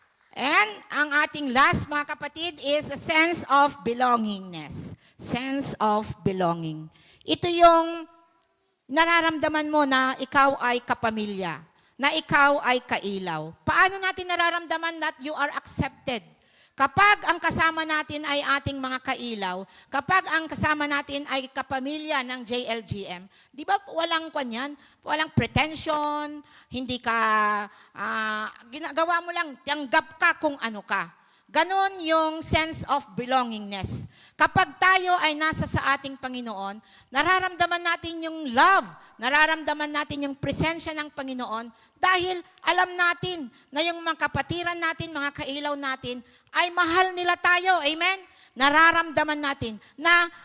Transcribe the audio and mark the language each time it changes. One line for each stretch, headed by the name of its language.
English: And
Filipino: ang ating last, mga kapatid,
English: is a sense of belongingness. Sense of belonging.
Filipino: Ito yung nararamdaman mo na ikaw ay kapamilya, na ikaw ay kailaw. Paano natin nararamdaman
English: that you are accepted?
Filipino: Kapag ang kasama natin ay ating mga kailaw, kapag ang kasama natin ay kapamilya ng JLGM, di ba walang kanyan, walang pretension, hindi ka, ginagawa mo lang, tanggap ka kung ano ka. Ganon yung sense of belongingness. Kapag tayo ay nasa sa ating Panginoon, nararamdaman natin yung love, nararamdaman natin yung presensya ng Panginoon dahil alam natin na yung mga kapatiran natin, mga kailaw natin, ay mahal nila tayo. Amen? Nararamdaman natin na